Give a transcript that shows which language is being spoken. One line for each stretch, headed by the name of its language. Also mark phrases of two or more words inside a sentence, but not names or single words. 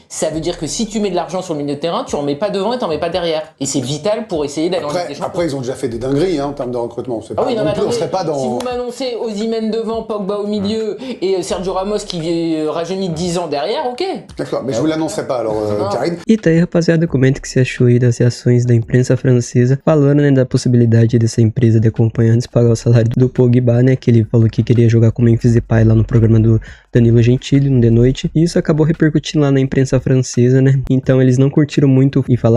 French: Ça veut dire que si tu mets de l'argent sur le milieu de terrain, tu en mets pas devant et t'en mets pas derrière. Et c'est vital pour essayer d'aller en Ligue des Champions. Après, ils ont déjà fait des dingueries en termes de recrutement. Ah oui, non, mais attendez, si vous m'annoncez Osimhen devant, Pogba au milieu et Sergio Ramos qui rajeunit 10 ans derrière, ok. D'accord, mais je vous l'annoncerai pas alors, Karine.
Portuguese: E tá aí, rapaziada, comenta o que você achou aí das reações da imprensa francesa, falando, né, da possibilidade dessa empresa de acompanhantes pagar o salário do Pogba, né, que ele falou que queria jogar com o Memphis Depay lá no programa do Danilo Gentili, no The Noite, e isso acabou repercutindo lá na imprensa francesa, né, então eles não curtiram muito e falaram